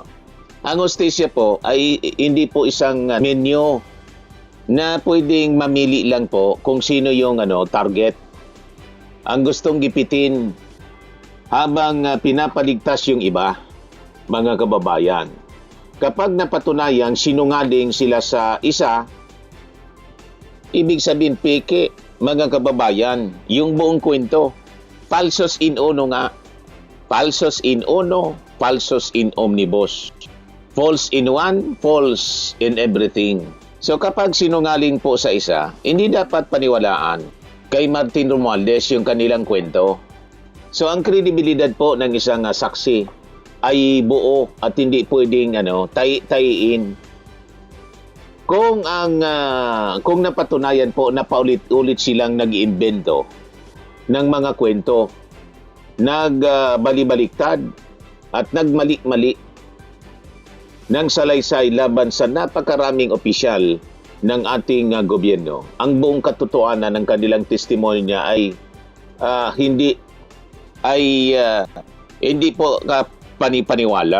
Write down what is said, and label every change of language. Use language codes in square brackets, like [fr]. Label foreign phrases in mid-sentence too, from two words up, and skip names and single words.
[tl] Ang hustisya po ay hindi po isang menu na pwedeng mamili lang po kung sino yung target ang gustong gipitin habang pinapaligtas yung iba, mga kababayan. Kapag napatunayang sinungaling sila sa isa, ibig sabihin peke, mga kababayan, yung buong kwento. [la] Falsus in uno nga. Falsus in uno, falsus in omnibus. [en] False in one, false in everything. [tl] So kapag sinungaling po sa isa, hindi dapat paniwalaan kay Martin Romualdez yung kanilang kwento. So ang kredibilidad po ng isang saksi ay buo at hindi pwedeng tayi-tayiin. Kung napatunayan po na paulit-ulit silang nag-iimbento ng mga kwento, nagbali-baliktad at nagmali-mali ng salaysay laban sa napakaraming opisyal ng ating gobyerno, ang buong katotohanan ng kanilang testimonya ay hindi po panipaniwala.